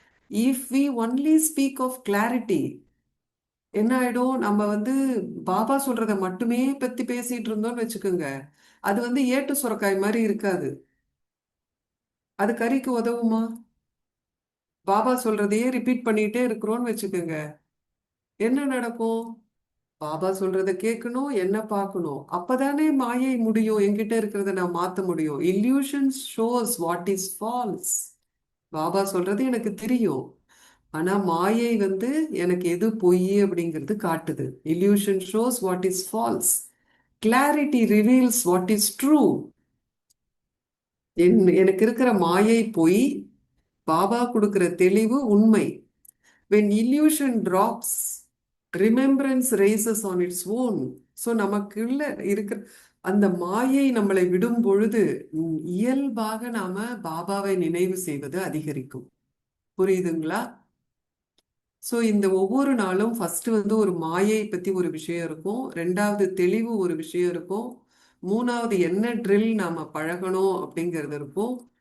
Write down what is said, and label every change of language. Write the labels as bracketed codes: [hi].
[en] if we only speak of clarity, [ta] என்ன ஆயிடும், நம்ம வந்து பாபா சொல்றத மட்டுமே பத்தி பேசிட்டு இருந்தோம்னு வச்சுக்கோங்க, அது வந்து ஏட்டு சுரக்காய் மாதிரி இருக்காது. அது கறிக்கு உதவுமா? பாபா சொல்றதையே ரிப்பீட் பண்ணிட்டே இருக்கிறோம்னு வச்சுக்கோங்க, என்ன நடக்கும்? பாபா சொல்றத கேட்கணும், என்ன பார்க்கணும். அப்பதானே மாயை முடியும், என்கிட்ட இருக்கிறத நான் மாத்த முடியும். [en] illusions shows what is false. [ta] Baba சொல்றது எனக்கு தெரியும், ஆனா மாயை வந்து எனக்கு எது பொய் அப்படிங்கிறது காட்டுது. [en] illusion shows what is false. clarity reveals what is true. [ta] எனக்கு இருக்கிற மாயை பொய், பாபா கொடுக்கிற தெளிவு உண்மை. [en] when illusion drops, remembrance rises on its own. [ta] So நமக்குள்ள இருக்கிற அந்த மாயை நம்மளை விடும் பொழுது இயல்பாக நாம பாபாவை நினைவு செய்வது அதிகரிக்கும். புரியுதுங்களா? ஸோ இந்த ஒவ்வொரு நாளும் ஃபர்ஸ்ட் வந்து ஒரு மாயை பத்தி ஒரு விஷயம் இருக்கும், ரெண்டாவது தெளிவு ஒரு விஷயம் இருக்கும், மூணாவது என்ன ட்ரில் நாம பழகணும் அப்படிங்கிறது இருக்கும்.